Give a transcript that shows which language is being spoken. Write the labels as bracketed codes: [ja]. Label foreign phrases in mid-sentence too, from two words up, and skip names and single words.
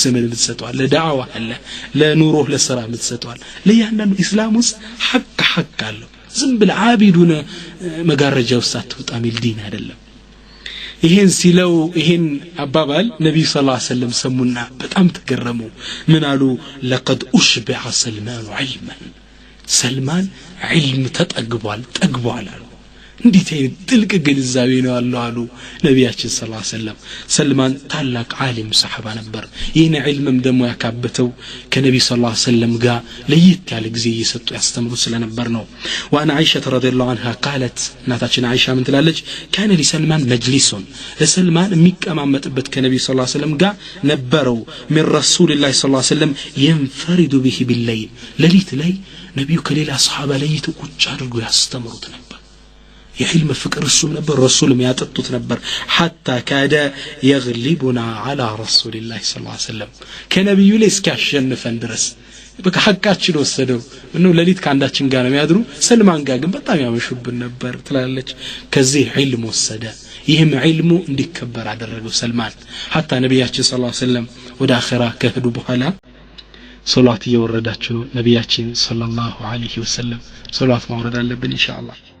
[am] ዘመን ምትሰጠዋል ለዳዕዋ አለ ለኑሮህ ለሥራ ምትሰጠዋል ለያንዳንዱ እስላም ውስጥ ሐቅ አለው ዝም ብለ ዓቢዱነ መጋረጃ ውስጥ አትወጣ ሚል ዲን አይደለም ይሄን ሲለው ይሄን አባባል ነብዩ [ar] صلى الله عليه وسلم [am] ሰሙና በጣም ተገረሙ ምን አሉ [ar] لقد أشبع سلمان علما [am] ሰልማን ዒልም ተጠግቧል አሉ እንዴት ጥልቅ ግንዛቤ ነው ያለው አሉ ነብያችን [ar] صلى الله عليه وسلم [am] ሰልማን ታላቅ ዓሊም ሰሃባ ነበር ይህን ዒልምም ደግሞ ያካበተው ከነብዩ [ar] صلى الله عليه وسلم [am] ጋር ለየት ያለ ጊዜ እየሰጡ ያስተምሩ ስለነበር ነው [ar] وانا عائشه رضي الله عنها قالت [am] እናታችን አይሻ ምን ትላለች [ar] كان لسلمان مجلس [am] ለሰልማን የሚቀማመጥበት ከነብዩ [ar] صلى الله عليه وسلم [am] ጋር ነበረው [ar] من رسول الله صلى الله عليه وسلم ينفرد به بالليل [am] ለሊት ላይ ነብዩ ከሌላ ሰሃባ ለይተው ቁጭ አድርገው ያስተምሩት ነበር የዕልም ፍቅር እሱም ነበር ረሱልም ያጠጡት ነበር [ar] حتى كاد يغلبنا على رسول الله صلى الله عليه وسلم [am] ከነብዩ ላይ እስኪያሸንፈን ድረስ በቃ ሐቃችን ወሰደው ነው ለሊት ካንዳችን ጋር ነው የሚያድሩ ሰልማን ጋር ግን በጣም ያመሹብን ነበር ትላለች ከዚህ ዕልም ወሰደ ይህም ዕልሙ እንዲከበር አደረገው ሰልማን حتى ነብያችን [ar] صلى الله عليه وسلم [am] ወደ አኺራ ከሄዱ በኋላ ሶላት እየወረዳችሁ ነብያችን [ar] صلى الله عليه وسلم [am] ሶላት ማውረድ አለብን ኢንሻአላህ